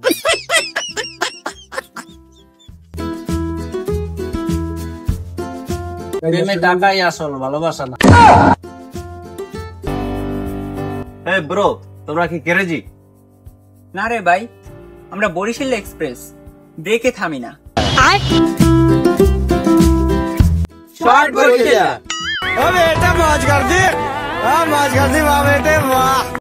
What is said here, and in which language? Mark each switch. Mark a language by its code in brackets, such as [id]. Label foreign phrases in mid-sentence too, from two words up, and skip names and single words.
[bn] প্রেমে টাকাই আসল, ভালোবাসা না। এই ব্রো, তোমরা কি কেরেজি? না রে ভাই, আমরা বরিশাল এক্সপ্রেস, ব্রেকে থামি না। শর্ট বরিশাল। [hi] अबे बेटा मौज कर दी, मौज कर दी वाह बेटे वाह।